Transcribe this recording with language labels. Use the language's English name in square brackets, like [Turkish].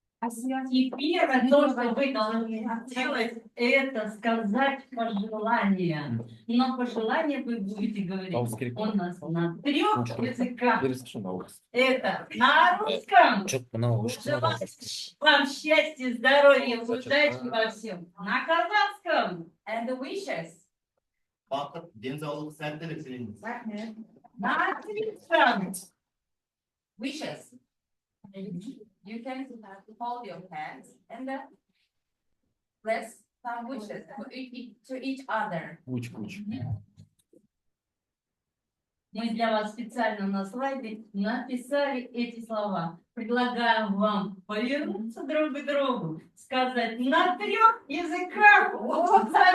[Russian] Теперь то, что вы должны делать, это сказать пожелания. Но пожелания вы будете говорить у нас на 3 языках. Это на русском. Желаю вам счастья, здоровья, удачи во всем. На казахском. [English] And the wishes. [Kazakh] Бақыт, денсаулық, сәттілік тілейміз. [Russian] На английском. [English] Wishes. You can hold your hands and then press some wishes to each other. [Russian] Мы для вас специально на слайде написали эти слова. Предлагаем вам повернуться друг к другу, сказать на 3 языках. Вот,